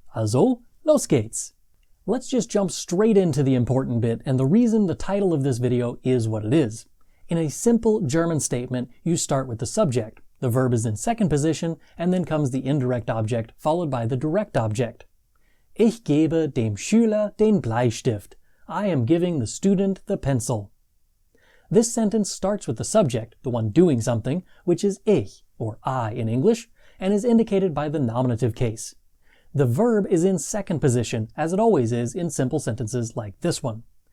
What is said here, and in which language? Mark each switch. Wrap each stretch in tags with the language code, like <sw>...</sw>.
<de>Also, los geht's!</de> <en>Let's just jump straight into the important bit, and the reason the title of this video is what it is. In a simple German statement, you start with the subject. The verb is in second position, and then comes the indirect object, followed by the direct object.</en> <de>Ich gebe dem Schüler den Bleistift.</de> <en>I am giving the student the pencil. This sentence starts with the subject, the one doing something, which is ich, or I in English, and is indicated by the nominative case. The verb is in second position, as it always is in simple sentences like this one.</en>